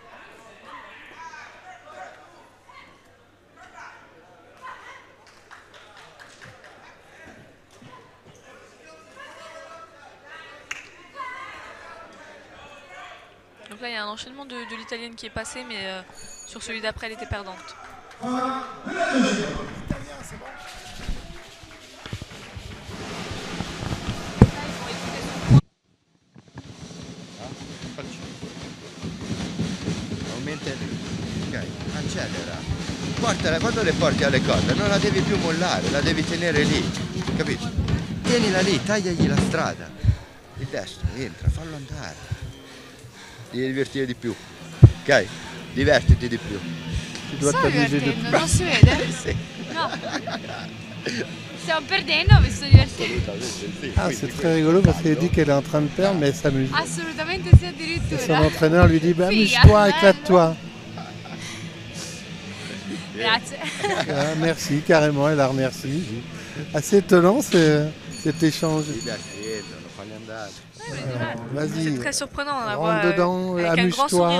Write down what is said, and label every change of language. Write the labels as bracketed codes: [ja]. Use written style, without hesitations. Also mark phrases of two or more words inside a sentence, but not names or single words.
[fr] Donc là, il y a un enchaînement de l'Italienne qui est passé, mais sur celui d'après, elle était perdante. [it] Accelera. Portala, quando le porti alle corde non la devi più mollare, la devi tenere lì, capito? Tienila lì, tagliagli la strada. Il destro, entra, fallo andare. Devi divertire di più, ok? Divertiti di più. Sto divertendo, non si vede? Sì. No. Stiamo perdendo, mi sto divertendo. Sì, [fr] ah, c'est très rigolo parce qu'elle dit qu'elle est en train de perdre, mais elle s'amuse. [it] Assolutamente sì, addirittura. [fr] Et son entraîneur lui dit, bah, amuse-toi, éclate-toi. [it] Grazie. [fr] Ah, merci, carrément, elle la remercie. Assez étonnant cet échange. C'est très surprenant, on la voit rentre dedans, amuse-toi.